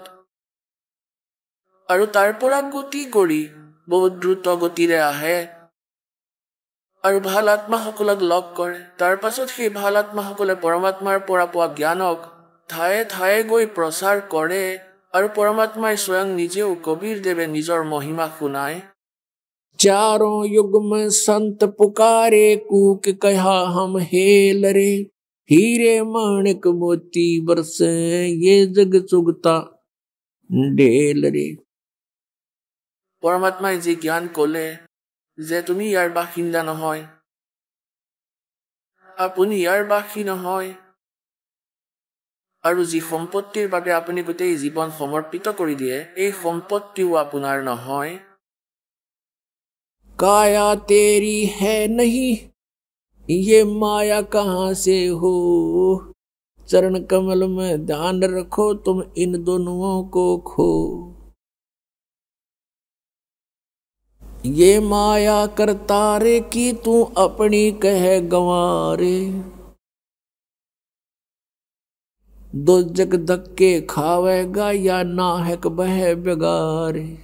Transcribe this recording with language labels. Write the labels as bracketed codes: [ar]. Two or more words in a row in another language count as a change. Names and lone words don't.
[as] আৰু তাৰ পৰা গতি কৰি বহুত দ্ৰুত গতিৰে আহে আৰু ভাল আত্মাসকলক লগ কৰে। তাৰ পাছত সেই ভাল আত্মাসকলে পৰমাত্মাৰ পৰা পোৱা জ্ঞানক ঠায়ে ঠায়ে গৈ প্ৰচাৰ কৰে আৰু পৰমাত্মাই স্বয়ং নিজেও কবিৰ দেৱে নিজৰ মহিমা শুনায়। [hi] चारों युग में संत पुकारे कूक कहा हम हेल रे, हीरे माणिक मोती बरसे ये जग चुगता ढेल रे। [as] পৰমাত্মাই যি জ্ঞান ক'লে যে তুমি ইয়াৰ বাসিন্দা নহয়, আপুনি ইয়াৰ বাসী নহয়, আৰু যি সম্পত্তিৰ বাবে আপুনি গোটেই জীৱন সমৰ্পিত কৰি দিয়ে, এই সম্পত্তিও আপোনাৰ নহয়। [hi] काया तेरी है नहीं, ये माया कहाँ से हो, चरण कमल में ध्यान रखो तुम इन दोनों को खो। ये माया करतारे की तू अपनी कह गंवारे, दो जग धक्के खावेगा या नाहक बह बेगारे।